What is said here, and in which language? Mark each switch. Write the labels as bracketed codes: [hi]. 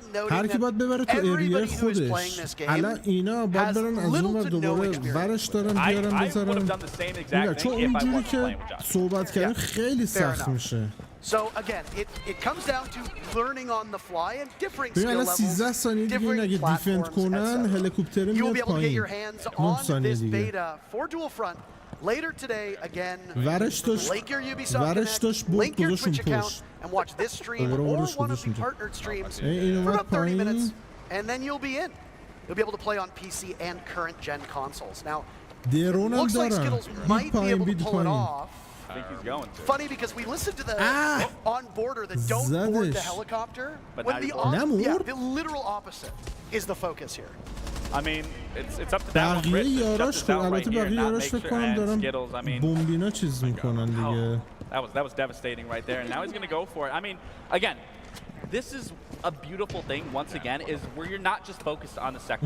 [fa] هر کی باید ببره تو ایریه خودش. الان اینا باید برن از اون ور دوباره ورش دارن بیارن بذارن. چون اونجوری که صحبت کردن خیلی سخت میشه. [en] So again, it comes down to learning on the fly and differing skill levels, differing platforms, etc. You will be able to get your hands on this beta for Dual Front later today. Again, link your Ubisoft connect, link your Twitch account, and watch this stream or one of the partnered streams for about 30 minutes, and then you'll be in. You'll be able to play on PC and current gen consoles. Now, looks like Skittles might be able to pull it off. I think he's going to. Funny because we listened to the on-boarder that don't board the helicopter. But when the literal opposite is the focus here. I mean, it's up to that one. [fa] البته بقیه یاراش فکر کنم دارن بمبینا چیز میکنن دیگه. [en] That was devastating right there, and now he's going to go for it. I mean, again, this is a beautiful thing, once again, is where you're not just focused on the sector.